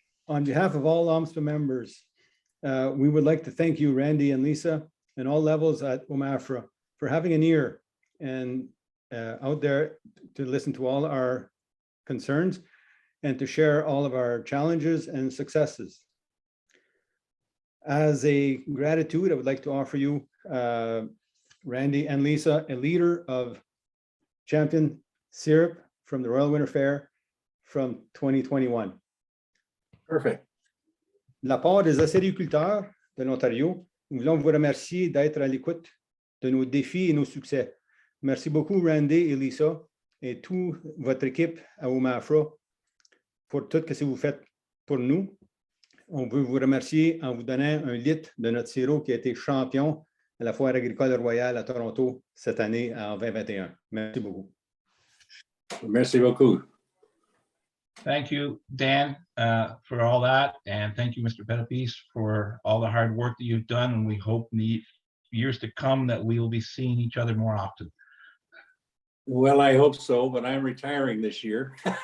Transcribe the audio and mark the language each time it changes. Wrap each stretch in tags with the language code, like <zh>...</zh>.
<en>On behalf of all OMSPA members, we would like to thank you, Randy and Lisa, and all levels at OMAFRA for having an ear and out there to listen to all our concerns and to share all of our challenges and successes. As a gratitude, I would like to offer you, Randy and Lisa, a liter of champion syrup from the Royal Winter Fair from 2021. Perfect.</en> <fr>De la part des acériculteurs de l'Ontario, nous voulons vous remercier d'être à l'écoute de nos défis et nos succès. Merci beaucoup, Randy et Lisa, et toute votre équipe à OMAFRA pour tout ce que vous faites pour nous. On veut vous remercier en vous donnant 1 litre de notre sirop qui a été champion à la Foire agricole royale à Toronto cette année en 2021. Merci beaucoup. Merci beaucoup.</fr> <en>Thank you, Dan, for all that. And thank you, Mr. Pettipies, for all the hard work that you've done. And we hope in the years to come that we will be seeing each other more often. Well, I hope so, but I'm retiring this year.</en>